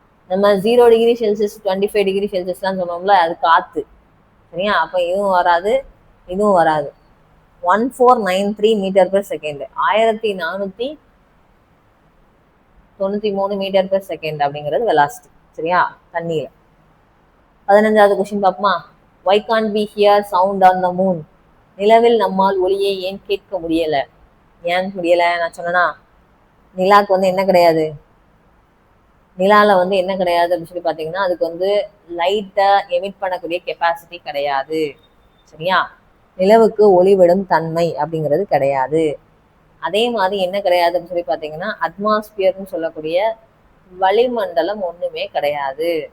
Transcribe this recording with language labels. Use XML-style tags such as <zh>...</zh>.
<ta>நம்ம 0°C 25°C சொன்னோம்ல, அது காத்து. சரியா? அப்ப இதுவும் வராது, இதுவும் வராது. 1493 metre per second, 1493 metre per second அப்படிங்கிறது வெலாசிட்டி. சரியா? தண்ணியில. 15வது கொஸ்டின் பாப்போமா?</ta> <en>Why can't we hear sound on the moon?</en> <ta>நிலவில் நம்மால் ஒளியை ஏன் கேட்க முடியல? ஏன் முடியல? நான் சொன்னா நிலாக்கு வந்து என்ன கிடையாது, நிலால வந்து என்ன கிடையாது அப்படின்னு சொல்லி பாத்தீங்கன்னா அதுக்கு வந்து லைட்டை எமிட் பண்ணக்கூடிய கெப்பாசிட்டி கிடையாது. சரியா? நிலவுக்கு ஒளிவிடும் தன்மை அப்படிங்கிறது கிடையாது. அதே மாதிரி என்ன கிடையாது அப்படின்னு சொல்லி பாத்தீங்கன்னா அட்மாஸ்பியர்னு சொல்லக்கூடிய வளிமண்டலம் ஒண்ணுமே கிடையாது.</ta>